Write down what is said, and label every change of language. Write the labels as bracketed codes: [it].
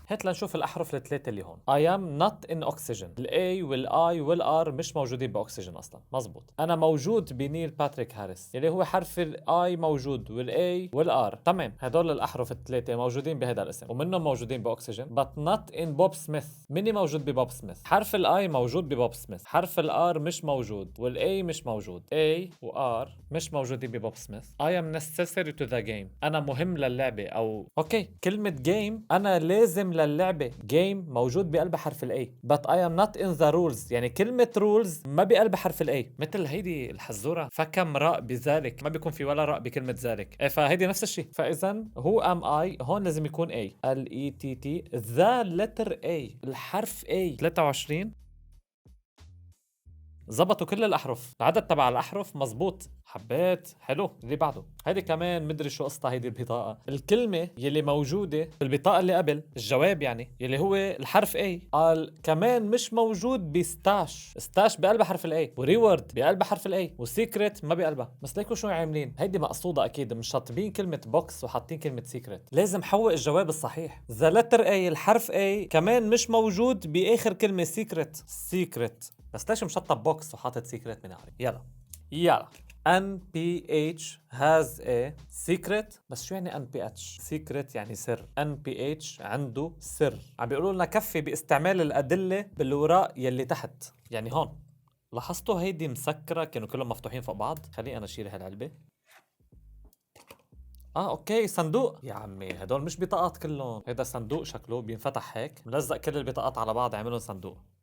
[ar] هات لنشوف الاحرف الثلاثه اللي هون. [en] I am not in oxygen. [ar] الاي والاي والار مش موجودين باكسجين اصلا، مزبوط. انا موجود بنيل باتريك هاريس يلي هو حرف الاي موجود والاي والار، تمام. هدول الاحرف الثلاثه موجودين بهذا الاسم ومنهم موجودين باكسجين. [en] but not in Bob Smith. [ar] مني موجود ببوب سميث. حرف الاي موجود ببوب سميث، حرف الار مش موجود والاي مش موجود. اي وار مش موجودين ببوب سميث. [en] I am necessary to the game. [ar] انا مهم للعبه، او اوكي كلمه game انا لازم للعبه. game موجود بقلب حرف الاي [en] but I am not in the rules، [ar] يعني كلمه rules ما بقلب حرف الاي. مثل هيدي الحزوره فكم راء بذلك، ما بيكون في ولا راء بكلمه ذلك. إيه، فهيدي نفس الشيء. فاذا هو ام اي هون لازم يكون اي، ال اي تي تي ذا لتر اي، الحرف اي. 23 زبطوا كل الاحرف، العدد تبع الاحرف مزبوط. حبيت، حلو. اللي بعده هيدي كمان مدري شو قصتها. هيدي البطاقه، الكلمه يلي موجوده بالبطاقه اللي قبل الجواب يعني يلي هو الحرف اي، قال كمان مش موجود بستاش. ستاش بقلبها حرف الاي، وريورد بقلبها حرف الاي، وسيكريت ما بقلبها. بس ليكوا شو عاملين، هيدي مقصوده اكيد، مش شاطبين كلمه بوكس وحاطين كلمه سيكريت. لازم حوق الجواب الصحيح. ذا لتر اي، الحرف اي كمان مش موجود باخر كلمه سيكريت. سيكريت بس ليش مشطب بوكس وحاطط سيكريت من عارف. [en] يلا NPH has a secret. [ar] بس شو يعني NPH؟ secret يعني سر. NPH عنده سر. عم بيقولوا لنا كفي باستعمال الأدلة بالوراق يلي تحت. يعني هون لاحظتوا هيدي مسكرة كانوا كلهم مفتوحين فوق بعض. خليني أنا أشيل هالعلبة. اوكي صندوق. يا عمي هدول مش بطاقات كلهم، هيدا صندوق شكله بينفتح هيك، ملزق كل البطاقات على بعض عملهم صندوق.